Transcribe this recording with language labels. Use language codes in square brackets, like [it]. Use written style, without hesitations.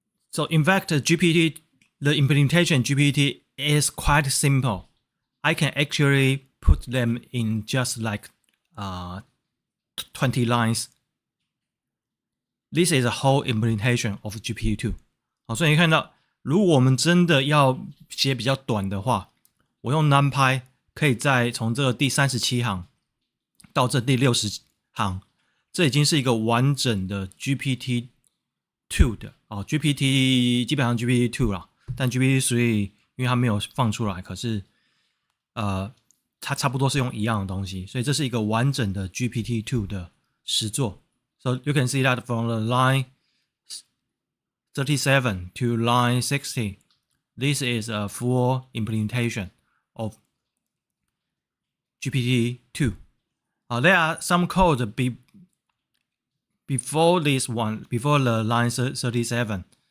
[en] So in fact, GPT, the implementation GPT is quite simple. I can actually put them in just like 20 lines. This is a whole implementation of GPT-2. [zh] 所以你看到，如果我们真的要写比较短的话，我用 NumPy 可以从这个第37行到这第60行，这已经是一个完整的 GPT-2 的GPT 基本上 GPT-2 啦，但 GPT-3 因为它没有放出来，可是它差不多是用一样的东西，所以这是一个完整的 GPT-2 的实作。 [en] So you can see that from the line 37 to line 60, this is a full implementation of GPT-2. There are some code before this one, before the line 37.